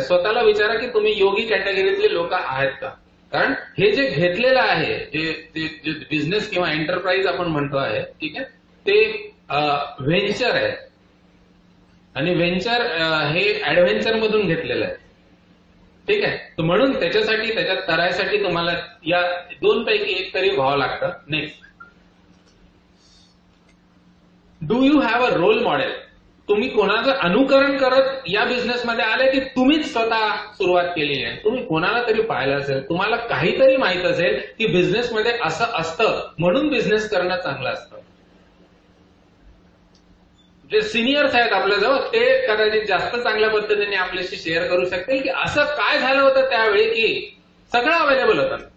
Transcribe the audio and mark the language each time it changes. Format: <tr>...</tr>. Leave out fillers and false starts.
<mr>स्वतःला विचारा की तुम्ही योगी कॅटेगरीतले लोक आहेत का. कारण हे जे घेतलेलं आहे, जे बिझनेस किंवा एंटरप्राइज आपण म्हणतो आहे, ठीक आहे, ते व्हेंचर आहे. आणि व्हेंचर हे ऍडव्हेंचर मधून घेतलेलं आहे. ठीक आहे. तर म्हणून त्याच्यासाठी, त्याच्यात करायसाठी तुम्हाला या 2 पैकी एक तरी व्हावं लागतं.</mr> <en>Next, do you have a role model.</en> <mr>तुम्ही कोणाचं अनुकरण करत या बिझनेसमध्ये आले की तुम्हीच स्वतः सुरुवात केली आहे. तुम्ही कोणाला तरी पाहिलं असेल, तुम्हाला काहीतरी माहित असेल की बिझनेसमध्ये असं असतं म्हणून बिझनेस करणं चांगलं असतं. जे सिनियर्स आहेत आपल्याजवळ ते कदाचित जास्त चांगल्या पद्धतीने आपल्याशी शेअर करू शकतील की असं काय झालं होतं त्यावेळी की सगळं अवेलेबल होतं.</mr>